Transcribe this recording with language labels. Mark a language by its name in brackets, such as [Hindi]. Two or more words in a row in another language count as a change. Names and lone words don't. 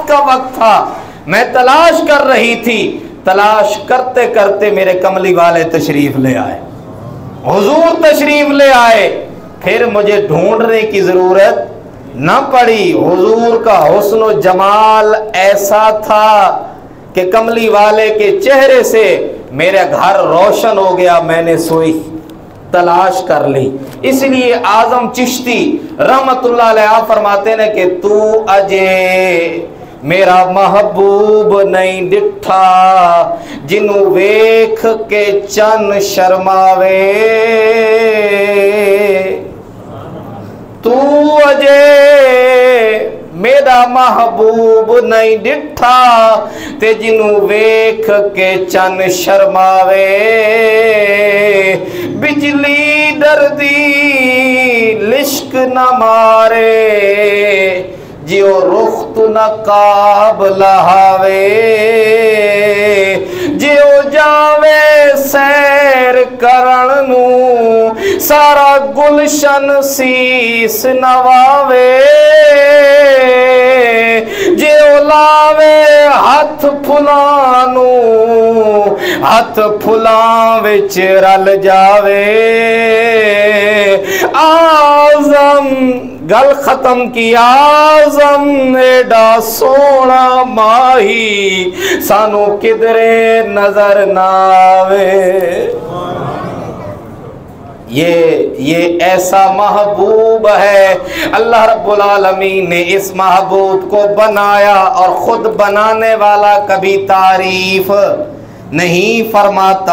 [Urdu] کا وقت تھا، میں تلاش کر رہی تھی، تلاش کرتے کرتے میرے کملی والے تشریف لے آئے، حضور تشریف لے آئے، پھر مجھے ڈھونڈنے کی ضرورت نہ پڑی، حضور کا حسن و جمال ایسا تھا کہ کملی والے کے چہرے سے میرا گھر روشن ہو گیا، میں نے سوئی تلاش کر لی۔ اس لیے اعظم چشتی رحمت اللہ علیہ فرماتے ہیں کہ [Punjabi] تو اجے میرا محبوب نہیں ڈٹھا جنوں ویکھ کے چن شرماوے، تو اجے میرا محبوب نہیں ڈٹھا تے جنوں ویکھ کے چن شرماوے، بجلی ڈردی لشک نہ مارے جیو رخت نقاب لہاوے، جیو جاوے سیر کرن نو سارا گلشن سیس نواوے، جیو لاوے ہاتھ پھلانو ہاتھ پھلاں وچ رل جاوے، اعظم گل ختم کی، اعظم ایڈا سونا ماہی سانو کدرے نظر نہ آوے۔ [Urdu] یہ ایسا محبوب ہے، اللہ [Arabic] رب العالمین [Urdu] نے اس محبوب کو بنایا اور خود بنانے والا کبھی تعریف نہیں فرماتا۔